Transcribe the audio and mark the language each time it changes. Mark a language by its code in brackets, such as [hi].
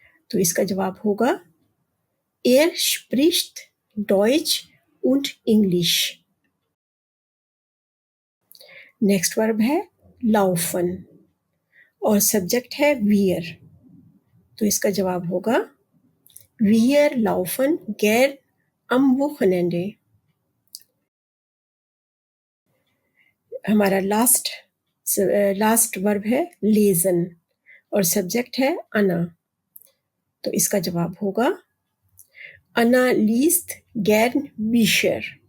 [hi] तो इसका जवाब होगा [de] spricht Deutsch und English. [hi] Next verb है laufen और सब्जेक्ट है wir. तो इसका जवाब होगा [de] wir laufen gern am Wochenende. [hi] हमारा लास्ट वर्ब है lesen और सब्जेक्ट है Anna. तो इसका जवाब होगा [de] Anna liest gern Bücher.